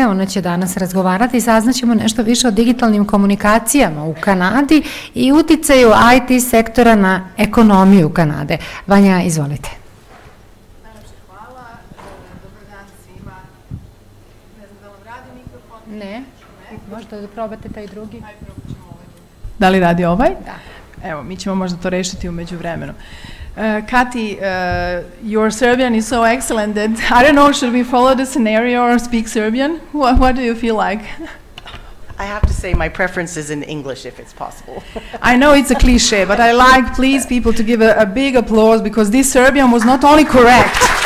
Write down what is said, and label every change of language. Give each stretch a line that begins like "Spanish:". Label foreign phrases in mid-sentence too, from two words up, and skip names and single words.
Serbian: Ona će danas razgovarati i saznaćemo nešto više o digitalnim komunikacijama u Kanadi i uticaju IT sektora na ekonomiju Kanade. Vanja, izvolite. Najlepše hvala. Dobar dan svima. Ne znam da vam radi mikrofon? Ne. Možda da probate taj drugi. Ajde, probat ćemo ovaj. Da li radi ovaj? Da. Evo, mi ćemo možda to rešiti umeđu vremenu.
English: Kati, your Serbian is so excellent that I don't know, should we follow the scenario or speak Serbian? What do you feel like? I have to say my preference is in English if it's possible. I know it's a cliche, but I like, please, people to give a big applause because this Serbian was not only correct.